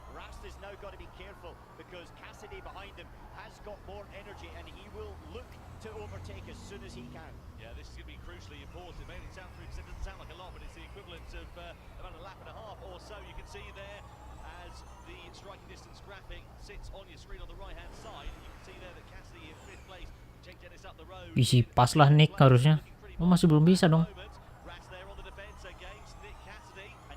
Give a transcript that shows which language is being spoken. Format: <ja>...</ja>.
<en>Rast has now got to be careful because Cassidy behind him has got more energy and he will look to overtake as soon as he can. Yeah, this is going to be crucially important. It doesn't sound like a lot, but it's the equivalent of about a lap and a half or so. You can see there as the striking distance graphic sits on your screen on the right-hand side. You can see there that Cassidy in 5th place. Jake Dennis up the road.</en> <id>Isi pas lah Nick harusnya. Oh, masih belum bisa dong.</id> <en>Rast there on the defense against Nick Cassidy.</en>